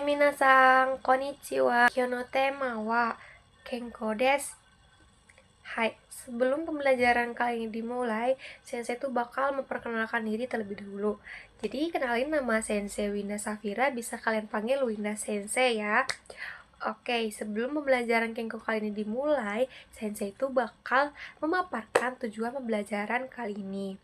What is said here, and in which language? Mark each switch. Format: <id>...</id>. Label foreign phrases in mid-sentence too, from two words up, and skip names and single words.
<ja>みなさん、こんにちは。今日のテーマは健康です.</ja> <id>Hai, sebelum pembelajaran kali ini dimulai, Sensei tuh bakal memperkenalkan diri terlebih dahulu. Jadi, kenalin nama Sensei Winda Safira, bisa kalian panggil Winda Sensei ya. Oke, sebelum pembelajaran Kenko kali ini dimulai, Sensei itu bakal memaparkan tujuan pembelajaran kali ini.</id>